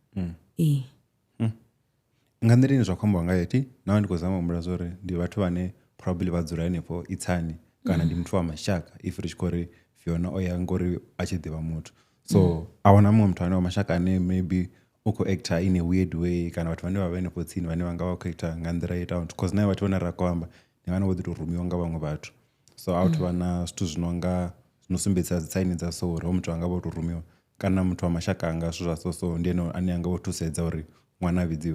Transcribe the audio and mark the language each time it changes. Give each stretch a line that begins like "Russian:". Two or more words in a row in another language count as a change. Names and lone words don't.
Venda: nga nḓila ine zwa khou ambiwa ngayo naho ndi khou zama humbula zwa uri ndi vhathu vhane probably vha dzula henefho itsani kana ndi muthu wa mashaka if ri tshi khou ri Fiona o ya ngori a tshi ḓivha muthu so a wana muṅwe muthu ane wa mashaka ane maybe u khou actor
English: in a weird way
Venda: kana vhathu vhane vha vha henefho tsini vhane vha nga vha khou actor nga nḓila i itaho because naye vhathu vhane ra khou amba ndi vhana vho ḓi tou rumiwa nga vhaṅwe vhathu so a vhathu vha na zwithu zwino sumbedzisa dzi tsaini dza so uri ho muthu anga vho tou rumiwa kana muthu wa mashaka anga zwithu zwa so ndi ene ane anga vho thusedza uri ṅwana a vhidziwe.